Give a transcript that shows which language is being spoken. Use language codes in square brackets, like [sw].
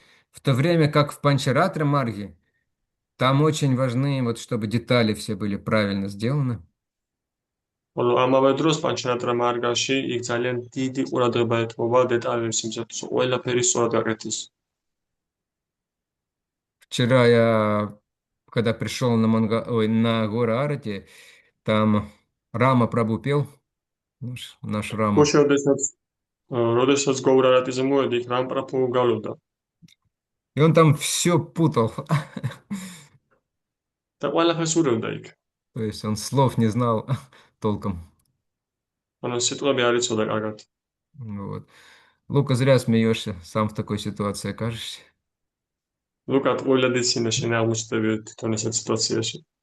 [ru] В то время как в Панчаратра Марге там очень важны, вот, чтобы детали все были правильно сделаны. [ka] ხოლო ამავე დროს პანჩარატრა მარგაში იქ ძალიან დიდი ყურადღება ეთმობა დეტალებს იმისათვის, რომ ყველაფერი სწორად გაკეთდეს. [ru] Вчера я, когда пришел на гору Арати, там Рама Прабhu пел, наш Рама. [ka] გუშინ როდესაც გოურარატიზე მოვედი, იქ რამპრაფუ გავლობდა. [ru] И он там все путал. [ka] და ყველაფერს ურევდა იქ. [ru] То есть он слов не знал толком. [ka] ანუ სიტყვები არ იცოდა კარგად. [ru] Вот. Лука, зря смеешься, сам в такой ситуации окажешься. [ka] ლუკა ტყუილად იცინე შენ აღმოჩნდები თვითონ ესეთ სიტუაციაში.